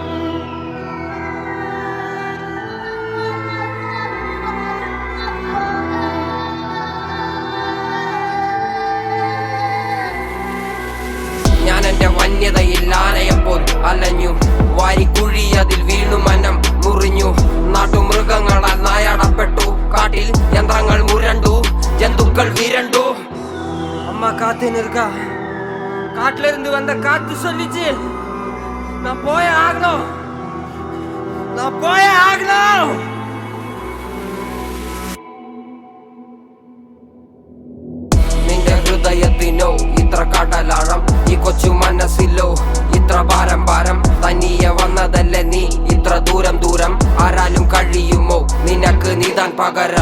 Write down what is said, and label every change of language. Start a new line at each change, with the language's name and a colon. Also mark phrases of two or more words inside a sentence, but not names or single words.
Malayalam: ഞാൻ എന്റെ വന്യതയിൽ ആനയെപ്പോൾ അലഞ്ഞു, വാരിക്കുഴി അതിൽ വീണു മനം മുറിഞ്ഞു. നാട്ടുമൃഗങ്ങളാൽ നായാടപ്പെട്ടു, കാട്ടിൽ യന്ത്രങ്ങൾ മുരണ്ടു, ജന്തുക്കൾ വിരണ്ടു.
Tamil: அம்மா காத்துன்னு இருக்கா, காட்டுல இருந்து வந்த காத்து சொல்லிச்சு நான் போய் ஆகணும், நான் போய் ஆகணும்.
Malayalam: നിന്റെ ഹൃദയത്തിനോ ഇത്ര കടലാഴം, ഈ കൊച്ചു മനസ്സിലോ ഇത്ര ഭാരം ഭാരം. തനിയെ വന്നതല്ലേ നീ ഇത്ര ദൂരം ദൂരം, ആരാലും കഴിയുമോ നിനക്ക് നീതാൻ പകരം.